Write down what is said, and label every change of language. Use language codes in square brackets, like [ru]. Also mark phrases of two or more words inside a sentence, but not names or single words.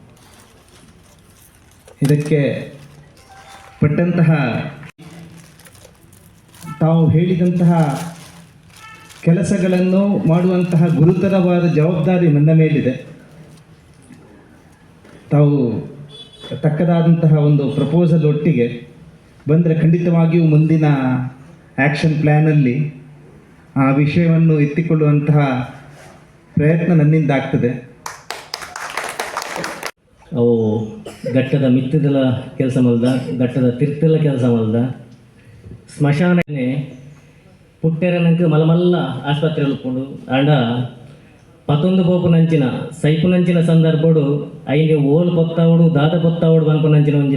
[kn] ಇದಕ್ಕೆ ಪಟ್ಟಂತಹ ತಾವು ಹೇಳಿದಂತಹ ಕೆಲಸಗಳನ್ನು ಮಾಡುವಂತಹ ಗುರುತರವಾದ ಜವಾಬ್ದಾರಿ ನನ್ನ ಮೇಲಿದೆ. ತಾವು ತಕ್ಕದಾದಂತಹ ಒಂದು ಪ್ರಪೋಸಲ್ ಒಟ್ಟಿಗೆ ಬಂದರೆ ಖಂಡಿತವಾಗಿಯೂ ಮುಂದಿನ [en] action plan [kn] ಆ ವಿಷಯವನ್ನು ಎತ್ತಿಕೊಳ್ಳುವಂತಹ ಪ್ರಯತ್ನ ನನ್ನಿಂದ ಆಗ್ತದೆ. [tcy] ಅವು ಘಟ್ಟದ ಮಿತ್ತದಲ ಕೆಲಸ ಮಲ್ದ, ಘಟ್ಟದ ತಿರ್ತಲ ಕೆಲಸ ಮಲ್ದ, ಸ್ಮಶಾನನೆ ಪುಟ್ಟೆರನಂಕ ಮಲಮಲ್ಲ ಆಸ್ಪತ್ರೆ ಉಳ್ಕೊಂಡು ಆಂಡ 11 ಪೋಪುನಂಚಿನ ಸೈಪುನಂಚಿನ ಸಂದರ್ಭಡು ಐಗೆ ಓಲ್ ಪೊತ್ತಾವಡು ದಾದ ಪೊತ್ತಾವಡು ಬನ್ಪುನಂಚಿನ ಒಂಜಿ